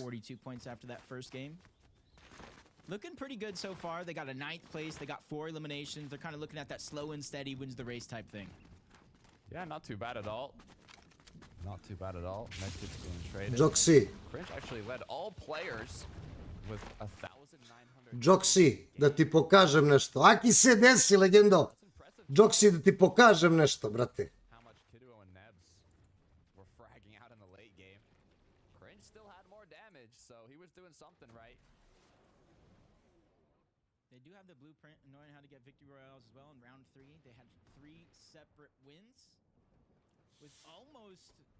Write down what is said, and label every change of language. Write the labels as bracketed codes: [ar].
[en] 42 points after that first game. Looking pretty good so far. They got a 9th place. They got 4 eliminations. They're kind of looking at that slow and steady wins the race type thing. Yeah, not too bad at all. Not too bad at all. Medkit's being traded. Joksi, Cringe actually led all players with 1,900. [sr] Joksi, da ti pokažem nešto. Aki se desi, legendo. Joksi, da ti pokažem nešto, brate. [en] How much Kiddo and Nebs were fragging out in the late game. Cringe still had more damage, so he was doing something right. They do have the blueprint and knowing how to get victory royales as well in round 3. They had 3 separate wins with almost...